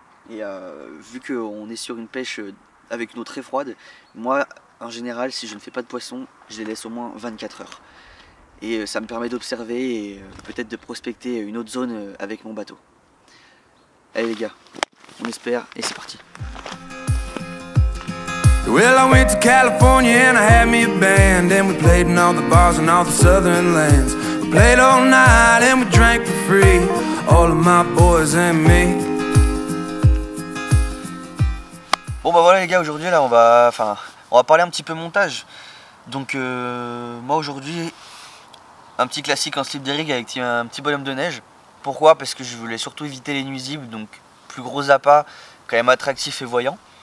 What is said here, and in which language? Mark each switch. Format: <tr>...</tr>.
<fr>Et vu qu'on est sur une pêche avec une eau très froide, moi en général si je ne fais pas de poisson, je les laisse au moins 24 heures. Et ça me permet d'observer et peut-être de prospecter une autre zone avec mon bateau. Allez les gars, on espère et c'est parti.</fr> <en>Well, I went to California and I had me a band, and we played in all the bars and all the southern lands. We played all night and we drank for free, all of my boys and me.</en> <fr>Bon voilà les gars, aujourd'hui là on va parler un petit peu montage. Donc moi aujourd'hui, un petit classique en slip de rig avec un petit bonhomme de neige. Pourquoi? Parce que je voulais surtout éviter les nuisibles, donc plus gros appât, quand même attractif et voyant.</fr>